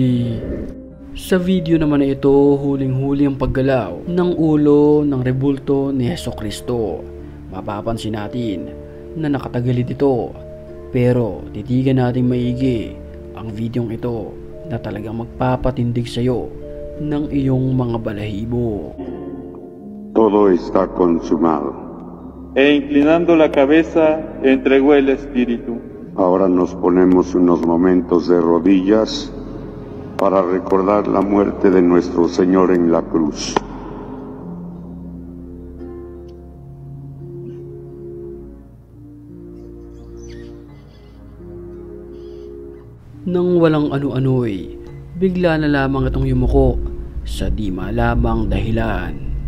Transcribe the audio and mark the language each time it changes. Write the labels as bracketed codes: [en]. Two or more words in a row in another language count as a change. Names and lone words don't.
[tl] Sa video naman na ito, huling-huli ang paggalaw ng ulo ng rebulto ni Hesukristo. Mapapansin natin na nakatagilid ito, pero titigan natin maigi ang videong ito na talagang magpapatindig sa iyo ng iyong mga balahibo. [es] Todo está consumado. E inclinando la cabeza, entregó el espíritu. Ahora nos ponemos unos momentos de rodillas para recordar la muerte de nuestro Señor en la cruz. [tl] Nang walang ano-ano'y, bigla na lamang itong yumuko sa di malamang dahilan.